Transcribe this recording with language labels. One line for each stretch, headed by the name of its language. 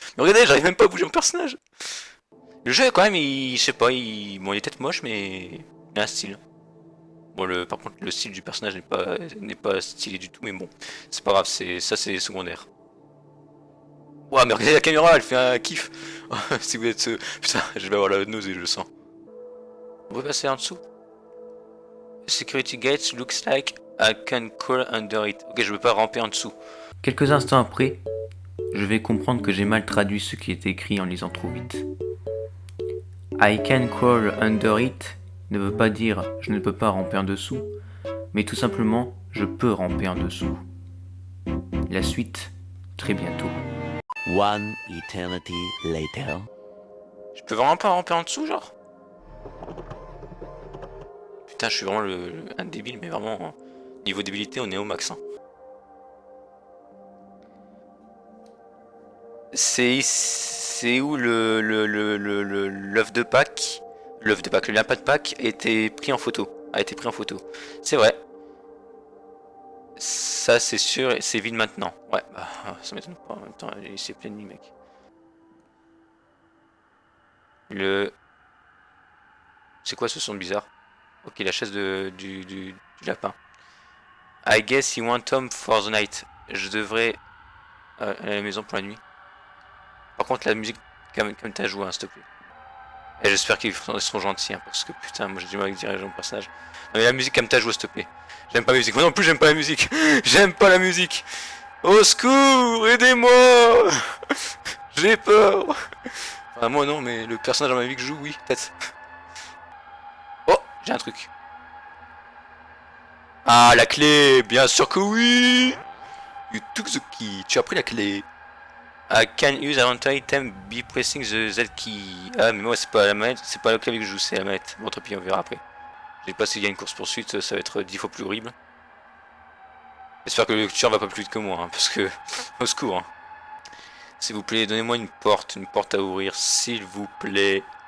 French: Mais regardez, j'arrive même pas à bouger mon personnage. Le jeu, quand même, je sais pas, bon, il est peut-être moche, mais il a un style. Bon, par contre, le style du personnage n'est pas stylé du tout, mais bon, c'est pas grave, ça c'est secondaire. Ouah, mais regardez la caméra, elle fait un kiff. Si vous êtes... Putain, je vais avoir la nausée, je le sens. On peut passer en dessous.
English: Security gates looks like I can crawl under it.
French: Ok, je veux pas ramper en dessous. Quelques instants après, je vais comprendre que j'ai mal traduit ce qui est écrit en lisant trop vite.
English: I can crawl under it
French: ne veut pas dire je ne peux pas ramper en dessous, mais tout simplement je peux ramper en dessous. La suite, très bientôt.
English: One eternity later.
French: Je peux vraiment pas ramper en dessous, genre? Putain, je suis vraiment un débile, mais vraiment, hein. Niveau débilité, on est au max. Hein. C'est où l'œuf de Pâques? L'œuf de Pâques, le lapin de Pâques a été pris en photo. C'est vrai. Ça, c'est sûr, c'est vide maintenant. Ouais, bah, ça m'étonne pas. En même temps, il s'est plein de nuit, mec. C'est quoi ce son bizarre? Ok, la chaise du lapin.
English: I guess you want Tom for the night.
French: Je devrais aller à la maison pour la nuit. Par contre, la musique, comme t'as joué, hein, s'il te plaît. Et j'espère qu'ils seront gentils, hein, parce que putain, moi j'ai du mal avec diriger mon personnage. Non mais la musique, comme t'as joué, s'il te plaît. J'aime pas la musique. Moi non plus, j'aime pas la musique. J'aime pas la musique. Au secours, aidez-moi. J'ai peur. Enfin, moi non, mais le personnage dans ma vie que je joue, oui, peut-être. Oh, j'ai un truc. Ah, la clé, bien sûr que oui.
English: You took the key.
French: Tu as pris la clé.
English: I can use an item by pressing the Z key.
French: Ah, mais moi c'est pas la manette, c'est pas le clavier que je joue, c'est la manette. Bon, tant pis, on verra après. Je sais pas s'il y a une course poursuite, ça va être 10 fois plus horrible. J'espère que le tueur va pas plus vite que moi, hein, parce que au secours. Hein. S'il vous plaît, donnez-moi une porte à ouvrir, s'il vous plaît.